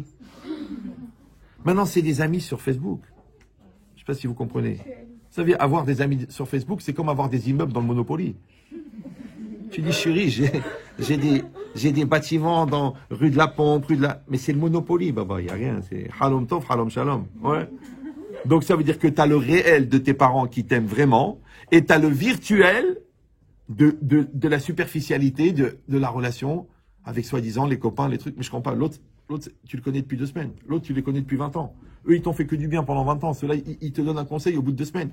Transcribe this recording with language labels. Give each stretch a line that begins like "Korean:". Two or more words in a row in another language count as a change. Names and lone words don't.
French: Maintenant, c'est des amis sur Facebook. Je sais pas si vous comprenez. Vous savez, avoir des amis sur Facebook, c'est comme avoir des immeubles dans le Monopoly. Tu dis, chérie, j'ai des bâtiments dans rue de la Pompe, mais c'est le Monopoly, baba, il n'y a rien.
Hebrew: C'est חלום טוב, חלום שלום.
French: Ouais. Donc ça veut dire que tu as le réel de tes parents qui t'aiment vraiment, et tu as le virtuel de la superficialité de la relation avec soi-disant les copains, les trucs. Mais je comprends pas. L'autre, tu le connais depuis 2 semaines. L'autre, tu les connais depuis 20 ans. Eux, ils t'ont fait que du bien pendant 20 ans. Ceux-là, ils te donnent un conseil au bout de 2 semaines.